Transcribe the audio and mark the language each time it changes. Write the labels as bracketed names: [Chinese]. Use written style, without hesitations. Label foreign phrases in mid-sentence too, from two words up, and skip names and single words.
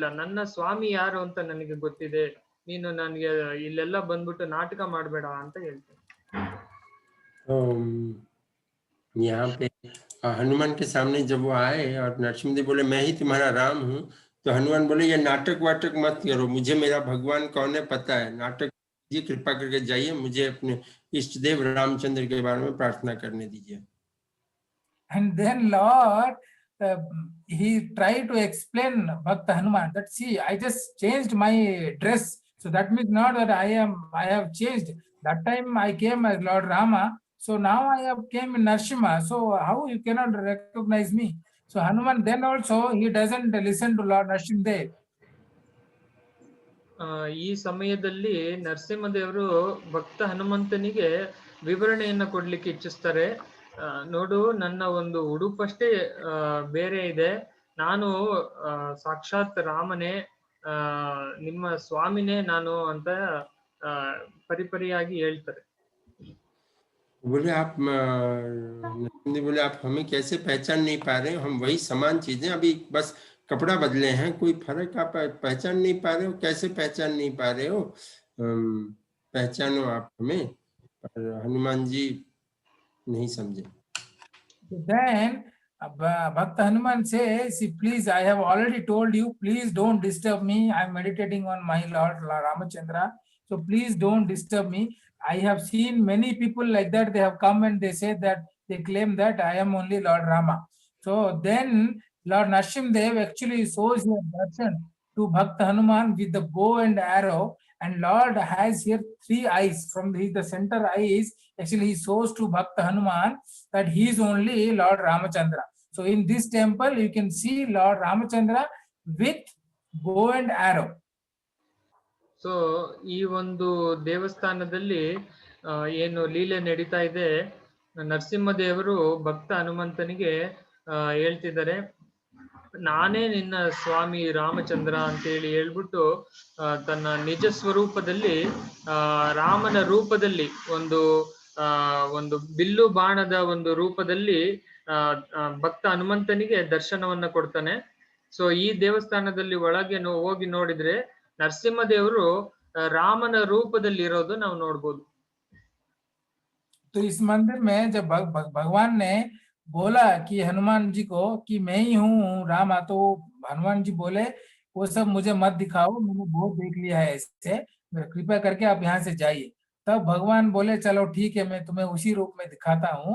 [Kannada] ನನ್ನ ಸ್ವಾಮಿ ಯಾರು ಅಂತ ನನಗೆ ಗೊತ್ತಿದೆ, ನೀನು ನನಗೆ ಇಲ್ಲೆಲ್ಲ ಬಂದ್ಬಿಟ್ಟು ನಾಟಕ ಮಾಡ್ಬೇಡ ಅಂತ ಹೇಳ್ತೀನಿ. [Hindi] यहाँ पे हनुमान के सामने जब वो आए और नरसिंहदेव बोले मैं ही तुम्हारा राम हूँ, तो हनुमान बोले ये नाटक वाटक मत करो, मुझे मेरा भगवान कौन है पता है, नाटक कीजिए, कृपा करके जाइए, मुझे अपने इष्ट देव रामचंद्र के बारे में प्रार्थना करने दीजिए. [English] And then Lord, he tried to explain Bhakta Hanuman that see, I just changed my dress, so that means not that I have changed. That time I came as Lord Rama, so now I have came in Narsimha, so how you cannot recognize me? So Hanuman then also he doesn't listen to Lord Narsimhadev. [Kannada] ಈ ಸಮಯದಲ್ಲಿ ನರಸಿಂಹದೇವರು ಭಕ್ತ ಹನುಮಂತನಿಗೆ ವಿವರಣೆಯನ್ನ ಕೊಡ್ಲಿಕ್ಕೆ ಇಚ್ಛಿಸ್ತಾರೆ. ನೋಡು, ನನ್ನ ಒಂದು ಉಡುಪಷ್ಟೇ ಬೇರೆ ಇದೆ, ನಾನು ಸಾಕ್ಷಾತ್ ರಾಮನೇ, ನಿಮ್ಮ ಸ್ವಾಮಿನೇ ನಾನು ಅಂತ ಪರಿಪರಿಯಾಗಿ ಹೇಳ್ತಾರೆ. [Hindi] बोले आप बोले आप हमें कैसे पहचान नहीं पा रहे हो, हम वही समान चीजें, अभी बस कपड़ा बदले हैं, कोई फर्क आप पहचान नहीं पा रहे हो, कैसे पहचान नहीं पा रहे हो, पहचानो आप हमें. पर हनुमान जी नहीं समझे. [English] Then Bhakta Hanuman says, see, please, I have already told you, please don't disturb me, I am meditating on my Lord Ramachandra, so please don't disturb me. I have seen many people like that, they have come and they say that they claim that I am only Lord Rama. So then Lord Narsimhadev actually shows his darshan to Bhakta Hanuman with the bow and arrow, and Lord has here 3 eyes. From the center eyes, actually he shows to Bhakta Hanuman that he is only Lord Ramachandra. So in this temple you can see Lord Ramachandra with bow and arrow. [Kannada] ಸೊ ಈ ಒಂದು ದೇವಸ್ಥಾನದಲ್ಲಿ ಏನು ಲೀಲೆ ನಡೀತಾ ಇದೆ, ನರಸಿಂಹದೇವರು ಭಕ್ತ ಹನುಮಂತನಿಗೆ ಹೇಳ್ತಿದ್ದಾರೆ, ನಾನೇ ನಿನ್ನ ಸ್ವಾಮಿ ರಾಮಚಂದ್ರ ಅಂತೇಳಿ ಹೇಳ್ಬಿಟ್ಟು ತನ್ನ ನಿಜ ಸ್ವರೂಪದಲ್ಲಿ ರಾಮನ ರೂಪದಲ್ಲಿ ಒಂದು ಬಿಲ್ಲು ಬಾಣದ ಒಂದು ರೂಪದಲ್ಲಿ ಭಕ್ತ ಹನುಮಂತನಿಗೆ ದರ್ಶನವನ್ನ ಕೊಡ್ತಾನೆ. ಸೊ ಈ ದೇವಸ್ಥಾನದಲ್ಲಿ ಒಳಗೆ ಹೋಗಿ ನೋಡಿದ್ರೆ ನರಸಿಂಹದೇವರು ರಾಮನ ರೂಪದಲ್ಲಿ ಇರೋದು ನಾವು ನೋಡ್ಬೋದು. [Hindi] तो इस मंदिर में जब भगवान ने बोला कि हनुमान जी को कि मैं ही हूँ रामा, तो हनुमान जी बोले वो सब मुझे मत दिखाओ, मैंने बहुत देख लिया है इससे, कृपया करके आप यहाँ से जाइए. तब भगवान बोले चलो ठीक है, मैं तुम्हें उसी रूप में दिखाता हूँ.